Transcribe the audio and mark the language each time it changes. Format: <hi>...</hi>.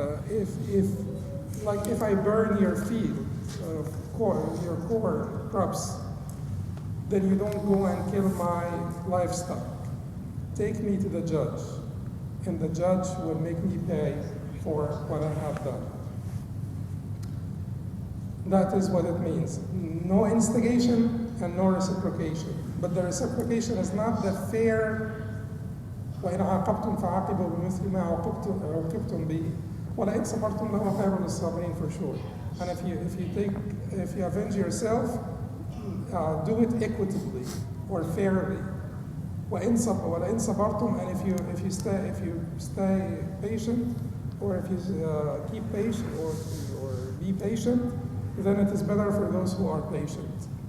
<en>If I burn your field, your corn crops, then you don't go and kill my livestock. Take me to the judge, and the judge will make me pay for what I have done. That is what it means. No instigation and no reciprocation. But the reciprocation is not the fair</en> <ar>وَإِنْ عَاقَبْتُمْ فَعَاقِبُوا بِمِثْلِ مَا عُوقِبْتُمْ بِهِ وَلَئِنْ صَبَرْتُمْ لَهُ خَيْرٌ لِلصَّابِرِينَ,</ar> <en>for sure. And if you avenge yourself, do it equitably or fairly.</en> <ar>وَإِنْ صَبَرْتُمْ,</ar> <en>and if you stay patient, or if you keep patient or be patient, then it is better for those who are patient.</en>